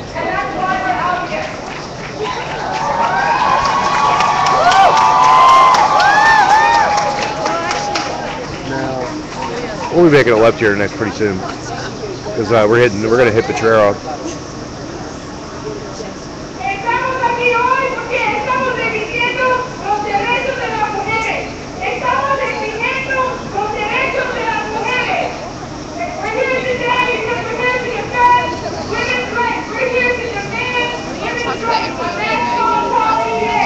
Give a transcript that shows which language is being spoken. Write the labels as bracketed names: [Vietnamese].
[English] And that's why we're out here. Now, we'll be making a left here next pretty soon. Because we're going to hit Potrero. [Spanish] Estamos aquí hoy porque estamos exigiendo los derechos de las mujeres. Estamos exigiendo los derechos de las mujeres. [English] We're here today because we're here to defend women's rights. We're here to demand women's rights for national equality.